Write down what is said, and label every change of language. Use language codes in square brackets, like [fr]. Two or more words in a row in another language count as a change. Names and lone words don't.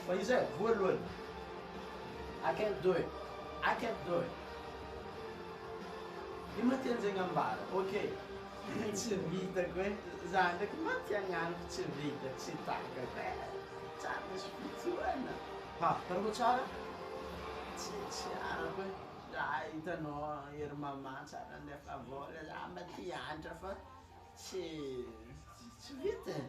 [mg] Fa izy e, voalohany. [en] I can't do it. I can't do it. [mg] Io maty an'izay gn'ambara, ok. Tsy vitako hoe, za ndraiky maty agnanako tsy vitako, tsy takako e. Tsara misy fitoana. Ha, karakô tsara? Tsy arako hoe, za hitanao ery mamà tsara andefa vola, za maty antra fa tsy vita e.